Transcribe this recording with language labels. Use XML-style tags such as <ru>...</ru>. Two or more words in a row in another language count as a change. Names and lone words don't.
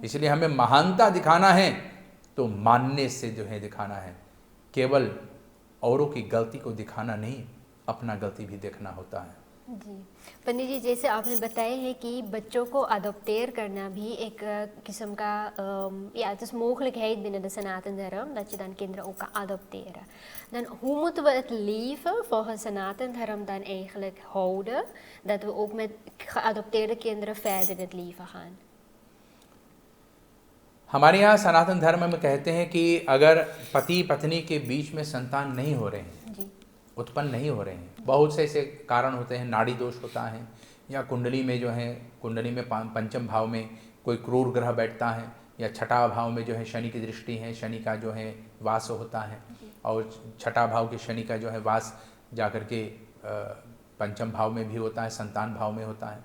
<hi>इसलिए हमें महानता दिखाना है तो मानने से जो है दिखाना है। केवल औरों की गलती को दिखाना नहीं, अपना गलती भी देखना होता है। जी पंडित जी, जैसे आपने बताया है कि बच्चों को adopteer करना भी एक किस्म का</hi> <nl>ja, het is mogelijkheid binnen de Sanatendharm dat je dan kinderen ook kan adopteren. Dan hoe moeten we het leven volgens Sanatendharm dan eigenlijk houden, dat we ook met geadopteerde kinderen verder in het leven gaan?</nl> <hi>हमारे यहाँ सनातन धर्म में कहते हैं कि अगर पति पत्नी के बीच में संतान नहीं हो रहे हैं, उत्पन्न नहीं हो रहे हैं, बहुत से ऐसे कारण होते हैं, नाड़ी दोष होता है, या कुंडली में जो है, कुंडली में पंचम भाव में कोई क्रूर ग्रह बैठता है, या छठा भाव में जो है शनि की दृष्टि है, शनि का जो है वास होता है, और छठा भाव के शनि का जो है वास जाकर के पंचम भाव में भी होता है, संतान भाव में होता है।</hi>